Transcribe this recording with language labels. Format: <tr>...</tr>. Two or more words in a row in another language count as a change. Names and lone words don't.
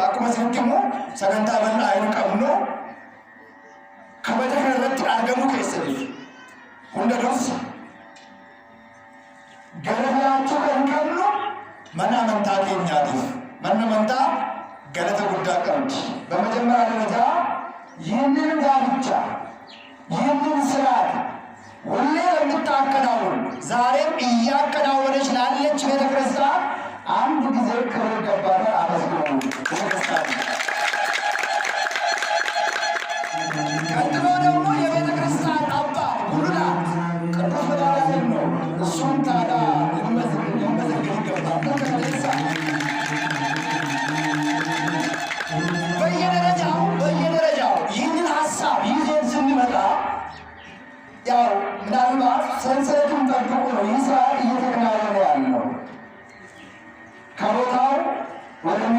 <om>akkuma isinitti immoo sagantaa bal'aa hin qabnu kabaja kana irratti argamuu keessaniif hunda dursa galataachuu kan qabnu mana amantaa keenyaatiif. manni amantaa galata guddaa qabdi.</om> <am>በመጀመሪያ ደረጃ ይህንን ጋብቻ ይህንን ስርዓት ሁሌ የምታከናውን ዛሬም እያከናወነች ላለች ቤተክርስቲያን አንድ ጊዜ ክብር ይገባታል። አመስግኑ ቤተክርስቲያን። ቀጥሎ ደግሞ የቤተክርስቲያን አባ ጉልላት ቅዱስ መድኃኔዓለም ነው። እሱም ታዲያ ሊመሰገን ይገባል። በየደረጃው ይህንን ሀሳብ ይዘን ስንመጣ ያው ምናልባት ሰንሰለቱን ጠብቆ ነው ይህ ስራ እየተከናወነ ያለው። ከቦታው</am>